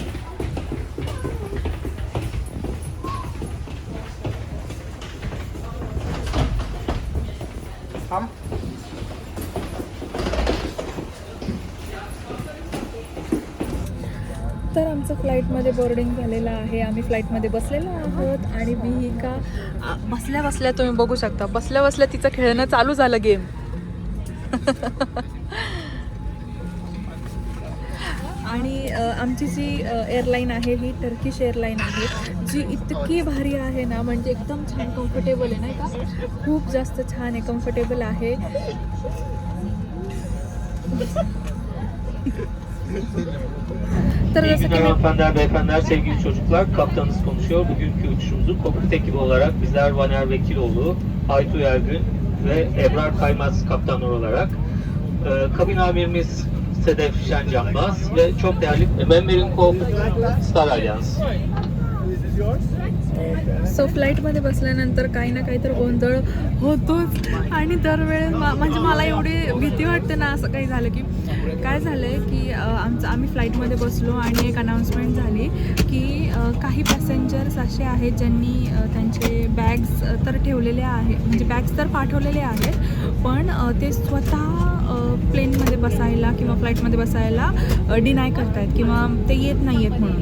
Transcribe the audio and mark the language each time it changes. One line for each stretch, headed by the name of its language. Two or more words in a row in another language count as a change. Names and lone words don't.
Marathi: तर आमचं फ्लाईटमध्ये बोर्डिंग झालेलं आहे, आम्ही फ्लाईटमध्ये बसलेलो आहोत आणि विहिका बसल्या बसल्या तुम्ही बघू शकता, बसल्या बसल्या तिचं खेळणं चालू झालं गेम. आणि आमची जी एअरलाईन आहे ही टर्किश एअरलाईन आहे, जी इतकी भारी आहे ना, म्हणजे एकदम छान कम्फर्टेबल आहे नाही का, खूप जास्त छान आहे, कम्फर्टेबल आहे.
Turkish: İyi günler hanımefendiler, beyefendiler, sevgili çocuklar. Kaptanınız konuşuyor. Bugünkü uçuşumuzu kokpit ekibi olarak bizler Vaner Vekiloğlu, Aytu Ergün ve Ebrar Kaymaz kaptanlar olarak kabin amirimiz Sedef Şencanbaz ve çok değerli Member'in Corporate Star Alliance.
Marathi: सो फ्लाईटमध्ये बसल्यानंतर काही ना काही तर गोंधळ होतोच आणि दरवेळेस म्हणजे मला एवढी भीती वाटते ना, असं काही झालं की. काय झालं आहे की आम्ही फ्लाईटमध्ये बसलो आणि एक अनाऊन्समेंट झाली की काही पॅसेंजर्स असे आहेत ज्यांनी त्यांचे बॅग्स तर ठेवलेले आहे, म्हणजे बॅग्स तर पाठवलेले आहेत, पण ते स्वतः प्लेनमध्ये बसायला किंवा फ्लाईटमध्ये बसायला डिनाय करतायत किंवा ते येत नाही आहेत म्हणून.